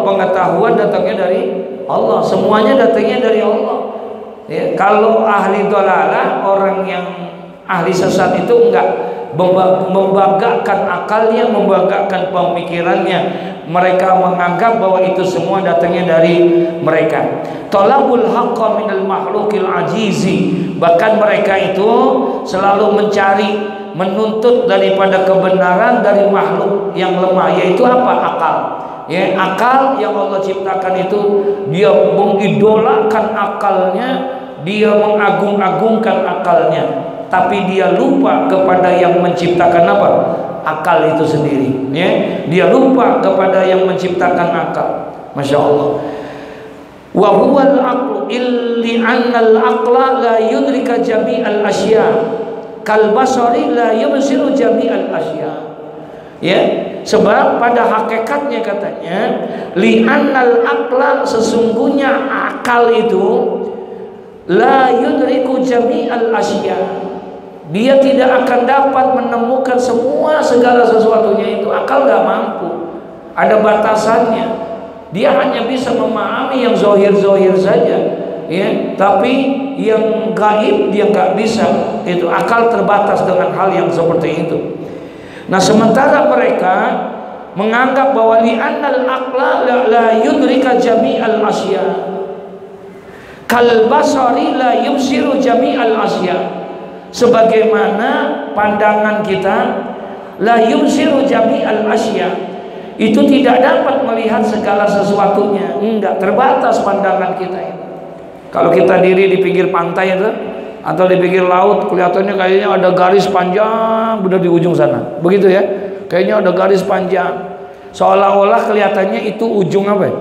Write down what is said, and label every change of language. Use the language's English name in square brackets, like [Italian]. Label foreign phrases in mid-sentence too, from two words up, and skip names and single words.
[Indonesian] Pengetahuan datangnya dari Allah. Semuanya datangnya dari Allah. Ya, kalau [Arabic] أهل الضلالة, [Indonesian] orang yang ahli sesat itu enggak membanggakan akalnya, membanggakan pemikirannya. Mereka menganggap bahwa itu semua datangnya dari mereka. [Arabic] طلب الحق من المخلوق العاجز, [Indonesian] bahkan mereka itu selalu mencari, menuntut daripada kebenaran dari makhluk yang lemah, yaitu apa? Akal. Ya, akal yang Allah ciptakan itu, dia mengidolakan akalnya, dia mengagung-agungkan akalnya, tapi dia lupa kepada yang menciptakan apa? Akal itu sendiri. Ya, dia lupa kepada yang menciptakan akal. [Arabic] ما شاء الله. وهو العقل إلا أن العقل لا يدرك جميع الأشياء كالبصر لا يبصر جميع الأشياء kal basari la yubsiru jami'al asya. [Indonesian] Ya, sebab pada hakikatnya katanya [Arabic] لأن العقل, [Indonesian] sesungguhnya akal itu [Arabic] لا يدرك جميع الأشياء, [Indonesian] dia tidak akan dapat menemukan segala sesuatunya itu. Akal nggak mampu, ada batasannya. Dia hanya bisa memahami yang zohir-zohir saja, ya. Tapi yang gaib dia nggak bisa. Itu akal terbatas dengan hal yang seperti itu. Nah, sementara mereka menganggap bahwa [Arabic] لأن العقل لا يدرك جميع الأشياء كالبصر لا يبصر جميع الأشياء, [Indonesian] sebagaimana pandangan kita [Arabic] لا يبصر جميع الأشياء, [Indonesian] itu tidak dapat melihat segala sesuatunya. Enggak, terbatas pandangan kita itu. Kalau kita diri di pinggir pantai itu atau di pinggir laut, kelihatannya kayaknya ada garis panjang benar di ujung sana, begitu ya, kayaknya ada garis panjang, seolah-olah kelihatannya itu ujung apa ya?